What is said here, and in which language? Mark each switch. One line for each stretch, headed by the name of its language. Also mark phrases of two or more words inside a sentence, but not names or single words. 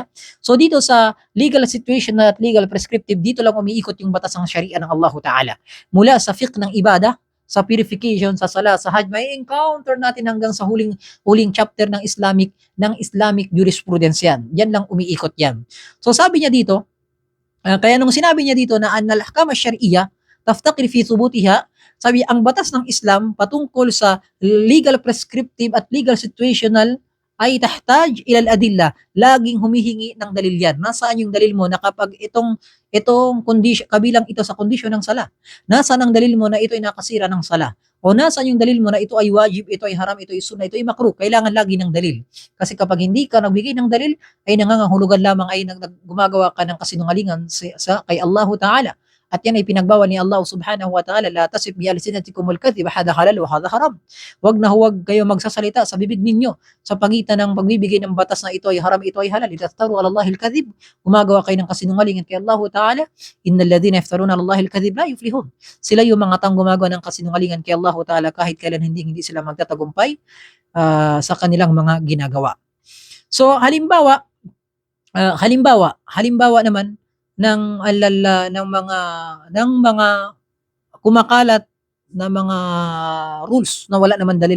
Filipino: So dito sa
English: legal situation
Filipino: at
English: legal prescriptive,
Filipino: dito lang umiikot yung batas ng Sharia ng Allah Ta'ala. Mula sa fiqh ng ibadah, sa purification, sa sala, sa hajj, may encounter natin hanggang sa huling chapter ng
English: Islamic jurisprudence
Filipino: yan. Yan lang umiikot yan. So sabi niya dito, kaya nung sinabi niya dito na
Arabic: الأحكام الشرعية تفتقر في ثبوتها,
Filipino: sabi ang batas ng Islam patungkol sa
English: legal prescriptive
Filipino: at
English: legal situational
Filipino: ay
Arabic: تحتاج إلى الأدلة,
Filipino: laging humihingi ng dalil yan. Nasaan yung dalil mo na kapag itong condition, kabilang ito sa kondisyon ng sala? Nasaan ang dalil mo na ito ay nakasira ng sala? O nasaan yung dalil mo na ito ay wajib, ito ay haram, ito ay sunnah, ito ay makruh? Kailangan lagi ng dalil. Kasi kapag hindi ka nagbigay ng dalil, ay nangangahulugan lamang, ay gumagawa ka ng kasinungalingan kay Allah Ta'ala. At yan ay pinagbawal ni Allah
Arabic: سبحانه وتعالى, لا تصف بألسنتكم الكذب هذا حلال وهذا حرام.
Filipino: Huwag na huwag kayo magsasalita sa bibig ninyo sa pagitan ng pagbibigay ng batas na ito ay haram, ito ay halal.
Arabic: لتفتروا على الله الكذب,
Filipino: gumagawa kayo ng kasinungalingan kay Allah Ta'ala.
Arabic: إن الذين يفترون على الله الكذب لا يفلحون.
Filipino: Sila yung mga taong gumagawa ng kasinungalingan kay Allah Ta'ala kahit kailan hindi sila magtatagumpay sa kanilang mga ginagawa. So halimbawa naman ng mga kumakalat na mga rules na wala naman dalil.